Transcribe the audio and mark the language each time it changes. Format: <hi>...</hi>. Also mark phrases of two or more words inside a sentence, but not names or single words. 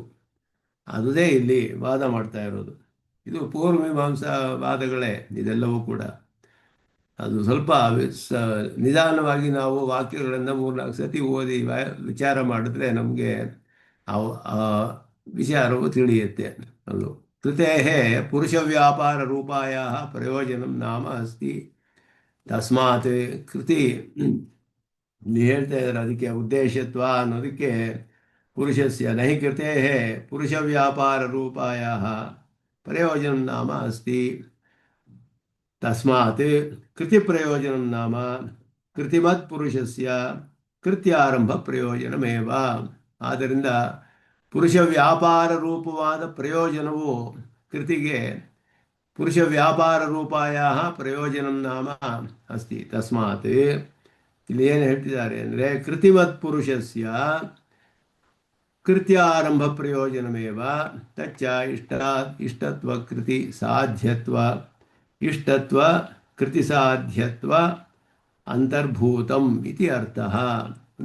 <kn>ಅದುದೇ ಇಲ್ಲಿ ವಾದ ಮಾಡ್ತಾ ಇರೋದು. ಇದು ಪೂರ್ವಮೀಮಾಂಸಾ ವಾದಗಳೇ ಇದೆಲ್ಲವೂ ಕೂಡ. ಅದು ಸ್ವಲ್ಪ ನಿಧಾನವಾಗಿ ನಾವು ವಾಕ್ಯಗಳನ್ನು 3-4 ಸತಿ ಓದಿ ವಿಚಾರ ಮಾಡಿದ್ರೆ ನಮಗೆ ಆ ವಿಚಾರವು ತಿಳಿಯುತ್ತೆ.</kn> <sa>ಅದು ಕೃತೇ ಪುರುಷ ವ್ಯಾಪಾರ ರೂಪಾಯ ಪ್ರಯೋಜನ ನಾಮ ಅಸ್ತಿ ತಸ್ಮಾತ್ ಕೃತಿ</sa> <kn>ಹೇಳ್ತಾ ಇದ್ದಾರೆ. ಅದಕ್ಕೆ ಉದ್ದೇಶತ್ವ ಅನ್ನೋದಕ್ಕೆ</kn> <sa>ಪುರುಷಸ್ಯ ನಹಿ ಕೃತೇ ಪುರುಷ ವ್ಯಾಪಾರ ರೂಪಾಯ ಪ್ರಯೋಜನ ನಾಮ ಅಸ್ತಿ ತಸ್ಮಾತ್ ಕೃತಿ ಪ್ರಯೋಜನ ನಾಮ ಕೃತಿಮತ್ ಪುರುಷಸ್ಯ ಕೃತ್ಯಾರಂಭ ಪ್ರಯೋಜನಮೇವ.</sa> <kn>ಆದ್ದರಿಂದ ಪುರುಷ ವ್ಯಾಪಾರ ರೂಪವಾದ ಪ್ರಯೋಜನವು ಕೃತಿಗೆ</kn> <sa>ಪುರುಷ ವ್ಯಾಪಾರ ರೂಪಾಯ ಪ್ರಯೋಜನ ನಾಮ ಅಸ್ತಿ. ತಸ್ಮಾತ್</sa> <kn>ಇಲ್ಲಿ ಏನು ಹೇಳ್ತಿದ್ದಾರೆ ಅಂದರೆ</kn> <sa>ಕೃತಿಮತ್ ಪುರುಷಸ್ಯ ಕೃತ್ಯಾರಂಭ ಪ್ರಯೋಜನಮೇವ ತಚ್ಚ ಇಷ್ಟತ್ವ ಕೃತಿ ಸಾಧ್ಯತ್ವ ಇಷ್ಟತ್ವ ಕೃತಿ ಸಾಧ್ಯತ್ವ ಅಂತರ್ಭೂತಂ ಇತಿ ಅರ್ಥ ಅಂತ.</sa>